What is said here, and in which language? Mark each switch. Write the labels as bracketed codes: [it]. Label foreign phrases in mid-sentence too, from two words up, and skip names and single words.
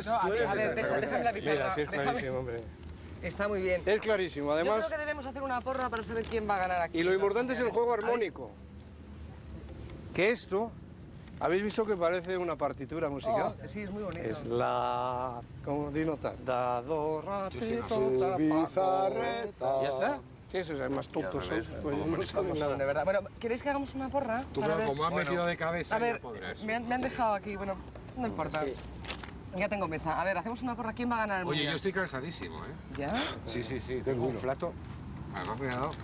[es] A ver, déjame la pipa. Mira, sí es clarísimo, hombre. Está muy bien. Es clarísimo, Yo además. creo que debemos hacer una porra para saber quién va a ganar aquí. Y lo importante es el juego armónico. Que esto, ¿habéis visto que parece una partitura musical? Sí, es muy bonito. Es la... ¿Cómo di notas? Da, do, ra, ti, to, ta, pa, do. ¿Ya está? Sí, eso es, además tontos son. Pues no saben nada. De verdad. Bueno, ¿queréis que hagamos una porra? Tú, Para pero ver? como has metido de cabeza, A ver, ya podrás. me han dejado aquí, bueno, no importa. Sí. Ya tengo mesa. A ver, hacemos una porra. ¿Quién va a ganar el Oye, mundial? yo estoy cansadísimo, ¿eh? ¿Ya? Sí, tengo un flato. Además me ha dado...